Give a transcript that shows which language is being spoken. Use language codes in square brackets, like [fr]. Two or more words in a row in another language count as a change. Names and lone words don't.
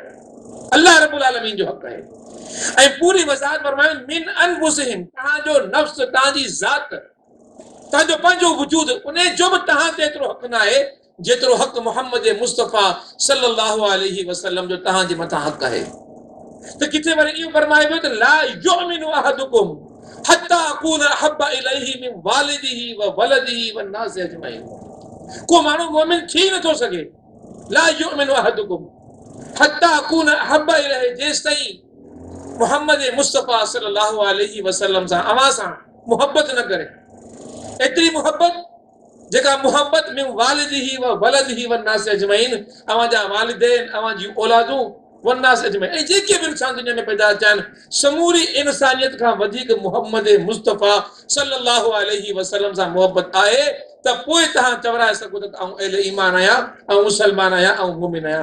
[sd] अल्लाह रब्बुल आलमीन जो हक़ आहे। ऐं पूरी वज़ाहत फरमायो [ar] من أنفسهم, [sd] तव्हांजो नफ़्स, तव्हांजी ज़ात, तव्हांजो पंहिंजो वजूद, उन जो बि तव्हां ते एतिरो हक़ न आहे जेतिरो हक़ मोहम्मद मुस्तफ़ा [ar] صلى الله عليه وسلم [sd] जो तव्हां जे मथां हक़ आहे। त किथे वरी इहो फरमायो वियो त [ar] لا يؤمن أحدكم حتى أكون أحب إليه من والده وولده والناس أجمعين. [sd] को माण्हू मोमिन थी नथो सघे, [ar] لا يؤمن أحدكم حتى أكون أحب إليه, [sd] जेसि ताईं मोहम्मद मुस्तफ़ा [ar] صلى الله عليه وسلم [sd] सां अवां सां मुहबत न करे, एतिरी मुहबत जेका मुहबत [ar] من والده وولده والناس أجمعين, [sd] अवां जा वालिदैन, अवां जी औलादूं, [ar] والناس أجمعين, [sd] ऐं जेके बि इंसान दुनिया में पैदा थिया आहिनि, समूरी इंसानियत खां वधीक मोहम्मद मुस्तफ़ा [ar] صلى الله عليه وسلم [sd] सां मुहबत आहे, त पोइ तव्हां चवराए सघो त आउं अहले ईमान आहियां, ऐं मुसलमान आहियां, ऐं मुमिन आहियां।